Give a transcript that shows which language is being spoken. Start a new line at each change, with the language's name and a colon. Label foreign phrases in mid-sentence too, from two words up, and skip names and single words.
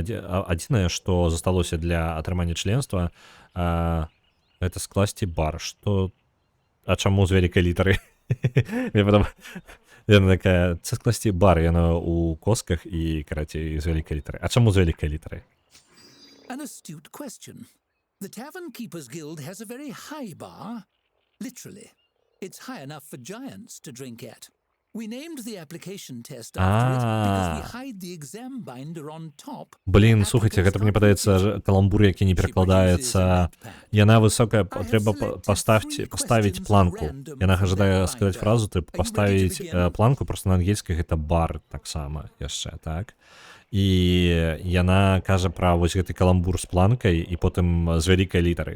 Belarusian: Адзінае, што засталося для атрымання членства, гэта скласці бар. А чаму з вялікай літары? Яна такая, це скласці бар, яна ў косках і, карацей, з вялікай літары. А чаму з вялікай літары?
English: An astute question. The Tavern Keepers Guild has a very high bar. Literally. It's high enough for giants to drink at. We named the application test after it because we hide the exam binder on top.
Belarusian: Блін, слухайте, гэта мне падаецца каламбур, які не перакладаецца. Яна высокая, трэба паставіць планку. Яна жадае сказаць фразу, тыпу паставіць планку, просто на ангельскай гэта бар таксама яшчэ, так? І яна кажа пра вось гэты каламбур з планкай і потым з вялікай літары.